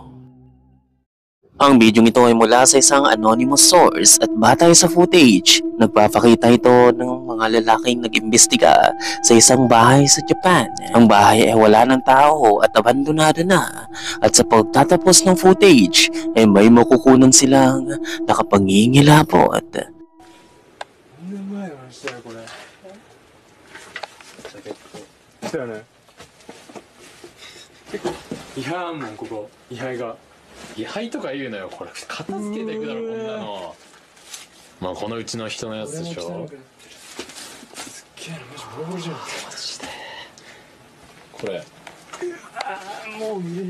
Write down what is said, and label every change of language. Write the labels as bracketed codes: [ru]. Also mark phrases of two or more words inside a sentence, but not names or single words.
[tl] Ang video ito ay mula sa isang [en] anonymous source [tl] at batay sa footage, nagpapakita ito ng mga lalaking nag-imbestiga sa isang bahay sa Japan. Ang bahay ay wala ng tao at abandonado na at sa pagtatapos ng footage ay may makukunan silang nakapangingilabot. [ja] 位牌とか言うのよ、これ片付けていくだろこんなの。まあこのうちの人のやつでしょ。すっげえな、マジボロボロじゃん。マジでこれもう無理。